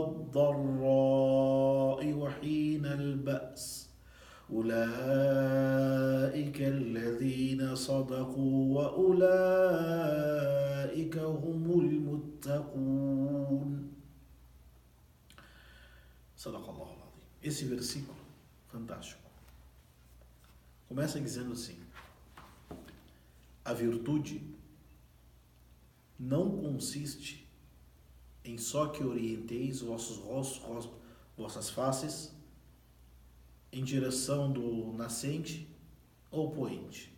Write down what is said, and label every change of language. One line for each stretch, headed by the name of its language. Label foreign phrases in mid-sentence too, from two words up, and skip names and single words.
Arabic: والضراء وحين البأس أولئك الذين صدقوا وأولئك هم المتقون. صدق الله العظيم.
Portuguese: Esse versículo fantástico começa dizendo assim: a virtude não consiste em só que orienteis vossos rostos, vossas faces, em direção do nascente ou poente.